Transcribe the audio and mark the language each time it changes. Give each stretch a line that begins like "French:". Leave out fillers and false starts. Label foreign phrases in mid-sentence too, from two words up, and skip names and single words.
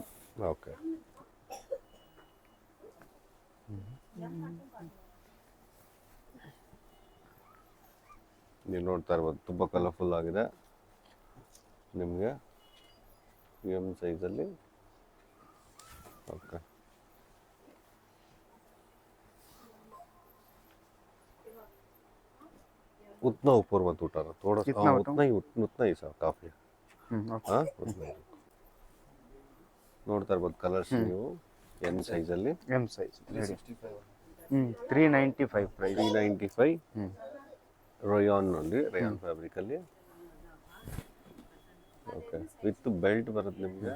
Kannada: ಓಕೆ, ನೀವು ನೋಡ್ತಾ ಇರ್ಬೋದು ತುಂಬ ಕಲರ್ಫುಲ್ ಆಗಿದೆ ನಿಮಗೆ M ಸೈಜಲ್ಲಿ. ಓಕೆ,
Hindi: उतना ऊपर मत उठाना, थोड़ा सा उतना ही सा काफी. हाँ, उतना ही.
Kannada: ನೋಡ್ತಾ ಇರ್ಬೋದು ಕಲರ್ಸ್ ನೀವು
English: M size
Kannada: ಅಲ್ಲಿ.
English: M size 395 price.
Kannada: 395 ರಯಾನ್ ಅಲ್ಲಿ,
English: rayon fabric
Kannada: ಅಲ್ಲಿ. ಓಕೆ,
English: with belt
Kannada: ಬರುತ್ತೆ ನಿಮಗೆ.